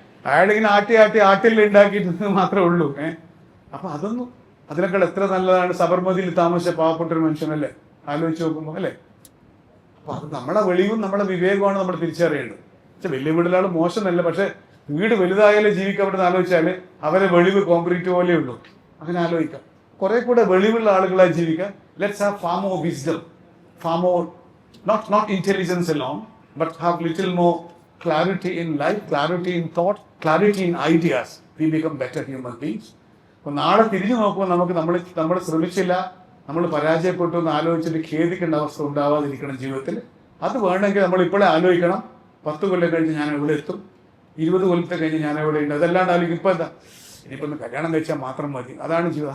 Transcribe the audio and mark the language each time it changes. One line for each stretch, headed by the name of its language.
Malayalam: അയാളിങ്ങനെ ആട്ടിൽ ഉണ്ടാക്കിയിട്ട് മാത്രമേ ഉള്ളൂ. അപ്പൊ അതൊന്നും അതിനേക്കാൾ എത്ര നല്ലതാണ് സബർമതിയിൽ താമസിച്ച പാവപ്പെട്ട ഒരു മനുഷ്യനല്ലേ, ആലോചിച്ച് നോക്കുമ്പോൾ അല്ലേ. അപ്പൊ അത് നമ്മളെ വെളിവും നമ്മളെ വിവേകമാണ് നമ്മൾ തിരിച്ചറിയേണ്ടത്. പക്ഷെ വലിയ വീടുകളാൾ മോശമല്ല, പക്ഷെ വീട് വലുതായാലും ജീവിക്കാൻ പറ്റുന്ന ആലോചിച്ചാൽ അവരെ വെളിവ് കോൺക്രീറ്റ് പോലെ ഉള്ളൂ. അങ്ങനെ ആലോചിക്കാം. കുറെ കൂടെ വെളിവുള്ള ആളുകളായി ജീവിക്കാം.
English: Let's have far more wisdom, far more not intelligence alone, but have little more clarity in life, clarity in thought, clarity in ideas. We become better human beings.
Malayalam: അപ്പോൾ നാളെ തിരിഞ്ഞു നോക്കുമ്പോൾ നമുക്ക് നമ്മൾ ശ്രമിച്ചില്ല, നമ്മൾ പരാജയപ്പെട്ടു എന്ന് ആലോചിച്ചിട്ട് ഖേദിക്കേണ്ട അവസ്ഥ ഉണ്ടാവാതിരിക്കണം ജീവിതത്തിൽ. അത് വേണമെങ്കിൽ നമ്മൾ ഇപ്പോഴേ ആലോചിക്കണം, 10 കൊല്ലം കഴിഞ്ഞ് ഞാൻ എവിടെ എത്തും, 20 കൊല്ലത്തെ കഴിഞ്ഞ് ഞാൻ എവിടെ ഉണ്ട്. അതല്ലാണ്ട് ആലോചിക്കും ഇപ്പം എന്താ, ഇനിയിപ്പോൾ ഒന്ന് കല്യാണം കഴിച്ചാൽ മാത്രം മതി, അതാണ് ജീവിതം.